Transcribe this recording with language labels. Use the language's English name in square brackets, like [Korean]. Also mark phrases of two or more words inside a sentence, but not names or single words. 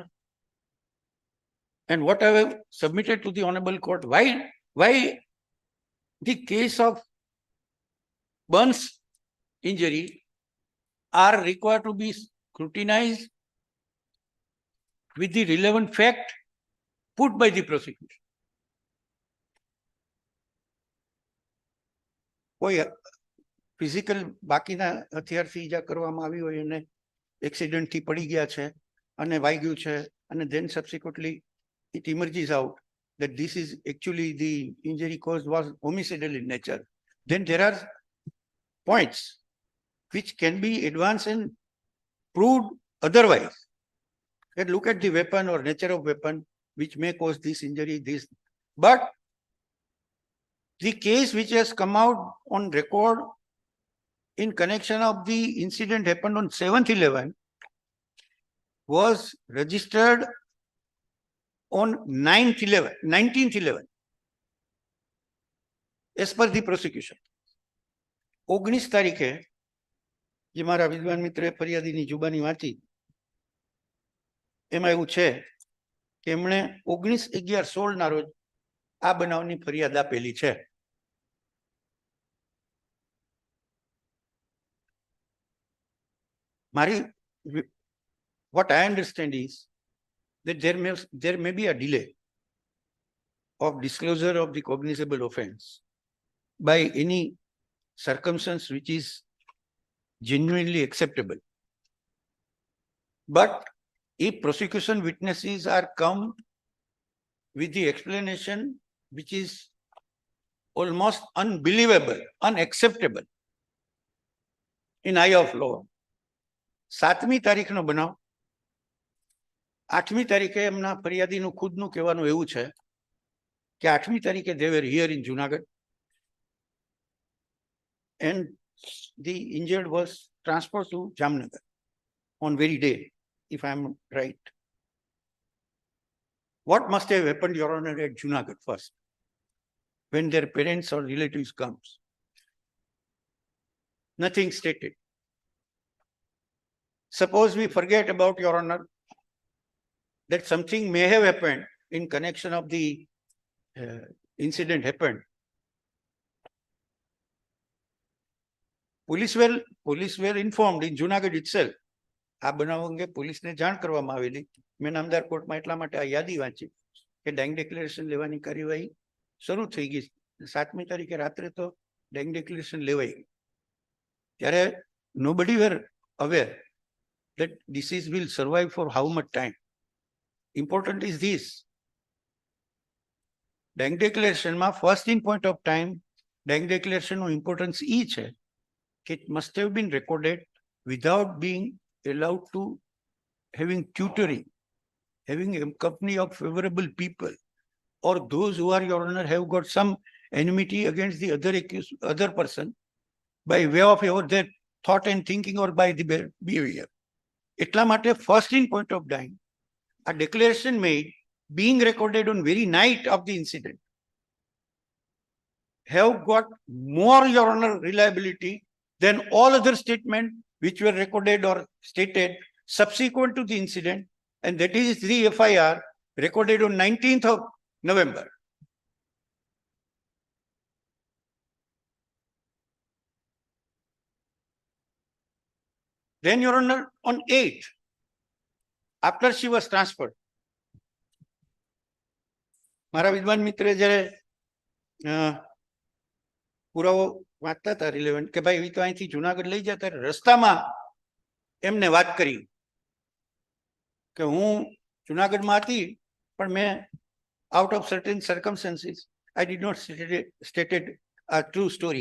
[English] And what I have submitted to the Honorable Court, why the case of burns injury are required to be scrutinized with the relevant fact put by the prosecution. [Gujarati] કોઈ ફિઝિકલ બાકીના હથિયારથી ઈજા કરવામાં આવી હોય અને એક્સિડન્ટથી પડી ગયા છે અને [English] વાગ્યું છે અને then subsequently it emerges out that this is actually the injury caused was homicidal in nature, then there are points which can be advanced and proved otherwise. And look at the weapon or nature of weapon which may cause this injury, this. But the case which has come out on record in connection of the incident happened on 7/11 was registered on 19/11 as per the prosecution. [Gujarati] 19 તારીખે જે મારા વિદ્વાન મિત્રે ફરિયાદીની જુબાની વાંચી એમાં એવું છે કે એમણે 19/11/16 ના રોજ આ બનાવની ફરિયાદ આપેલી છે. [English] What I understand is that there may be a delay of disclosure of the cognizable offense by any circumstance which is genuinely acceptable. But if prosecution witnesses are come with the explanation which is almost unbelievable, unacceptable in eye of law, [Gujarati] 7મી તારીખનો બનાવ, 8મી તારીખે એમના ફરિયાદીનું ખુદનું કહેવાનું એવું છે કે 8મી તારીખે [English] they were here in Junagadh and the injured was transferred to Jamnagar on very day, if I am right. What must have happened, Your Honor, at Junagadh first, when their parents or relatives comes? Nothing stated. Suppose we forget about, Your Honor, that something may have happened in connection of the incident happened police were informed in Junagadh itself. [Gujarati] આ બનાવ અંગે પોલીસને જાણ કરવામાં આવેલી. મેં નામદાર કોર્ટમાં એટલા માટે આ યાદી વાંચી કે [English] dying declaration [Gujarati] લેવાની કાર્યવાહી શરૂ થઈ ગઈ. 7મી તારીખે રાત્રે તો [English] dying declaration [Gujarati] લેવાઈ ગઈ. [English] ત્યારે nobody were aware that disease will survive for how much time. Important is this. [Gujarati] ડેંગ ડિક્લેરેશનમાં [English] first in point of time [Gujarati] ડેંગ ડિક્લેરેશનનું ઇમ્પોર્ટન્સ એ છે કે [English] it must have been recorded without being allowed to having tutoring, having a company of favorable people, or those who are, Your Honor, have got some enmity against the other person by way of their thought and thinking or by the behavior. [Gujarati] એટલા માટે [English] first in point of time, a declaration made being recorded on very night of the incident have got more, Your Honor, reliability than all other statements which were recorded or stated subsequent to the incident, and that is the FIR recorded on 19th of November. Then, Your Honor, on 8th, after she was transferred, [Gujarati] મારા વિદ્વાન મિત્રે જ્યારે પુરાવો વાંચતા હતા રિલેવન્ટ કે ભાઈ એ તો અહીંથી જુનાગઢ લઈ જતા રસ્તામાં એમને વાત કરી કે હું જુનાગઢમાં હતી પણ મેં [English] out of certain circumstances I did not stated a true story.